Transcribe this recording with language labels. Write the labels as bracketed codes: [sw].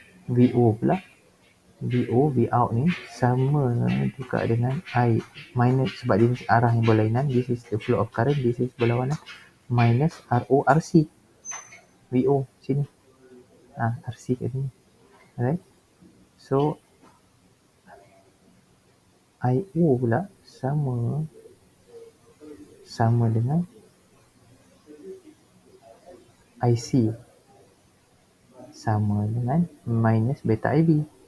[ms] VO pula, V out ni sama juga dengan I minus, sebab dia arah yang berlainan. [en] This is the flow of current, this is berlawanan, minus RO RC. [ms] VO sini, RC kat sini. Alright. So IO pula sama dengan IC sama dengan minus beta IB.